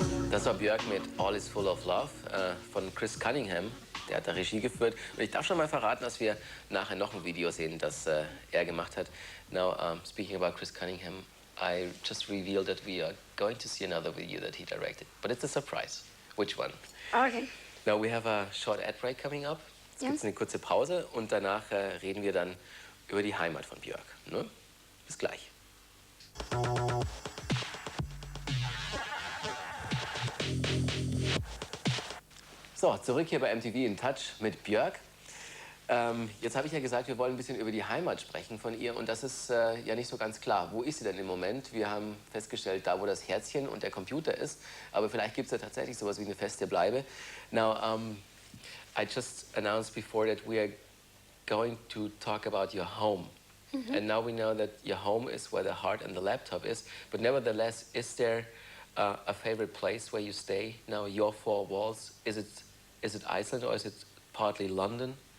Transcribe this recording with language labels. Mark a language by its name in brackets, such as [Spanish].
[German] Das war Björk mit All Is Full of Love von Chris Cunningham. Der hat da Regie geführt. Und ich darf schon mal verraten, dass wir nachher noch ein Video sehen, das er gemacht hat. [English] Now, speaking about Chris Cunningham, I just revealed that we are going to see another video that he directed. But it's a surprise. Which one? Okay. Now we have a short ad break coming up. [German] Jetzt gibt es eine kurze Pause und danach reden wir dann über die Heimat von Björk. Ne? Bis gleich. So, zurück hier bei MTV in Touch mit Björk. Jetzt habe ich ja gesagt, wir wollen ein bisschen über die Heimat sprechen von ihr und das ist ja nicht so ganz klar. Wo ist sie denn im Moment? Wir haben festgestellt, da wo das Herzchen und der Computer ist, aber vielleicht gibt es ja tatsächlich sowas wie eine feste Bleibe. [English] Now, I just announced before that we are going to talk about your home. And now we know that your home is where the heart and the laptop is, but nevertheless, is there a favorite place where you stay? Now, your four walls, is it Iceland or is it partly London?